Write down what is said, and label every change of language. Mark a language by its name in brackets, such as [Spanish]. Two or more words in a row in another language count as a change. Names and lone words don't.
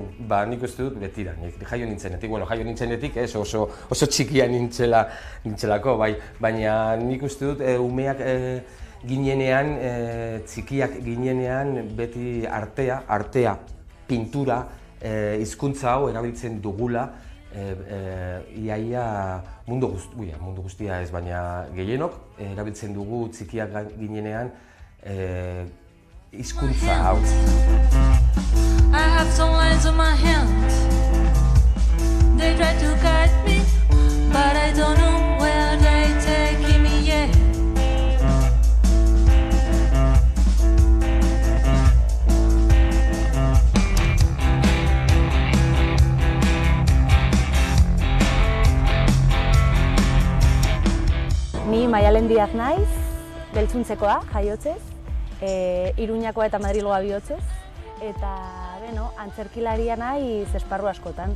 [Basque] Nik uste dut betira, jaio nintzenetik, oso txikia nintzelako, baina nik uste dut umeak ginenean, txikiak ginenean beti artea, pintura, hizkuntza hau erabiltzen dugula, iaia mundu guztia ez, baina gehienok erabiltzen dugu txikiak ginenean hizkuntza hau. [English] I have some lines on my hands. They try to guide me, but I don't know where they take me yet. [Basque] Ni Maialen Diaz naiz, Beltzuntzekoa, jaiotzez, Iruñakoa eta Madrilgoa bihotzez, eta antzerkilaria naiz esparru askotan.